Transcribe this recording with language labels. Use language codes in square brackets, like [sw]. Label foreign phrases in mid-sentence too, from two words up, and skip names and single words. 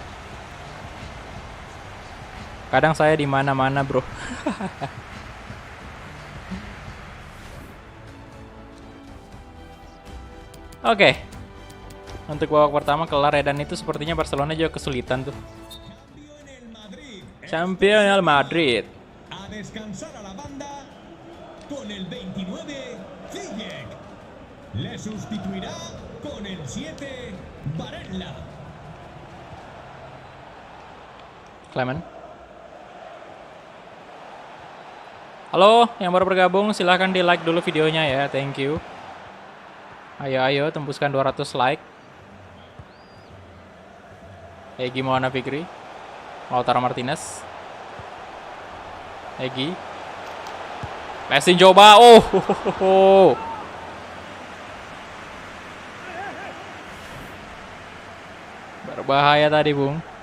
[id] Kadang saya di mana-mana, bro. Oke. Untuk babak pertama kelar ya, dan itu sepertinya Barcelona juga kesulitan tuh. [es] Cambio en el Madrid. Champion Real Madrid. A descansar a la banda con el 29, Ziyech. Le sustituirá con el 7, Varela. Clement. [id] Halo, yang baru bergabung silahkan di like dulu videonya ya, [en] thank you. [id] Ayo tembuskan 200 like. Egi Maulana Fikri, Lautaro Martinez, Egi, passing coba, berbahaya tadi Bung.